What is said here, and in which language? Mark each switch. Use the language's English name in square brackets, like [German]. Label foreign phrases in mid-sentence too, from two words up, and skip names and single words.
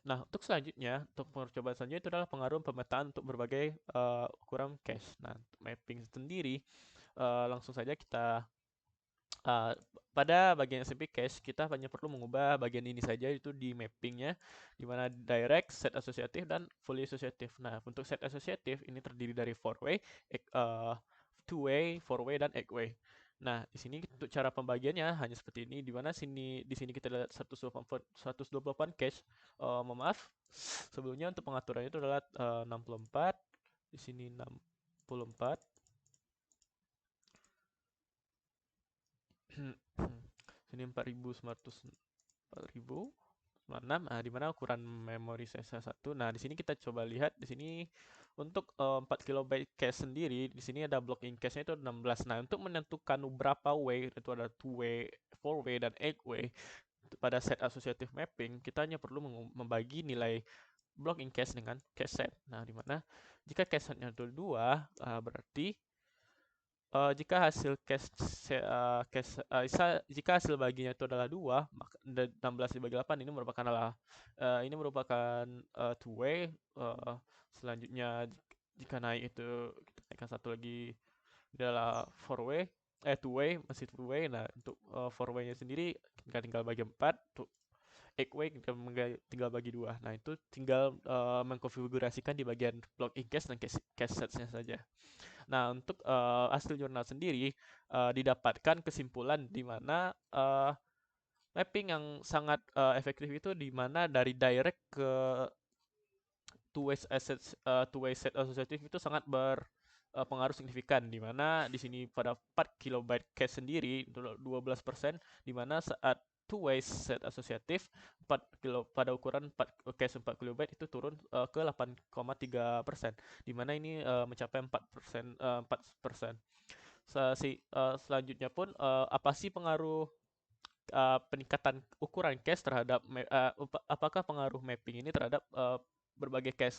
[Indonesian] Nah, untuk selanjutnya, untuk percobaan selanjutnya itu adalah pengaruh pemetaan untuk berbagai ukuran cache. Nah, untuk mapping sendiri, langsung saja kita uh, pada bagian [English] SMP cache [Indonesian] kita hanya perlu mengubah bagian ini saja, itu di mappingnya, di mana direct, [English] set associative, [Indonesian] dan [English] fully associative. [Indonesian] Nah, untuk [English] set associative [Indonesian] ini terdiri dari [English] four way, two way, four way, [Indonesian] dan [English] eight way. [Indonesian] Nah, di sini untuk cara pembagiannya hanya seperti ini, di mana di sini kita lihat 128 cache. Mohon maaf, sebelumnya untuk pengaturannya itu adalah 64, di sini 64. Sini 4.946, di mana ukuran memori saya 1. Nah, di sini kita coba lihat di sini untuk 4 kilobyte cache sendiri, di sini ada [English] blocking cache-nya [Indonesian] itu 16. Nah, untuk menentukan berapa way, itu ada [English] 2 way, 4 way, [Indonesian] dan [English] 8 way [Indonesian] pada [English] set associative mapping, [Indonesian] kita hanya perlu membagi nilai [English] blocking cache [Indonesian] dengan [English] cache set. [Indonesian] Nah, di mana jika cache setnya itu 2, berarti jika hasil jika hasil baginya itu adalah 2, maka 16 dibagi 8 ini merupakan [English] two way. [Indonesian] Selanjutnya jika naik itu kita naikkan satu lagi adalah [English] four way, two way, [Indonesian] masih [English] two way. [Indonesian] Nah, untuk [English] four way-nya [Indonesian] sendiri kita tinggal bagi 4, untuk [English] eight way [Indonesian] kita tinggal bagi 2. Nah, itu tinggal mengkonfigurasikan di bagian [English] block in cache [Indonesian] dan [English] cache sets-nya [Indonesian] saja. Nah, untuk hasil jurnal sendiri didapatkan kesimpulan di mana mapping yang sangat efektif itu di mana dari direct ke [English] two way set associative [Indonesian] itu sangat berpengaruh signifikan, di mana di sini pada 4 kilobyte cache sendiri 12%, di mana saat [English] two way set associative [Indonesian] pada ukuran 4 cache 4 kilobyte itu turun ke 8,3%, di mana ini mencapai 4%, 4%. Selanjutnya pun apa sih pengaruh peningkatan ukuran cache terhadap apakah pengaruh mapping ini terhadap berbagai cache.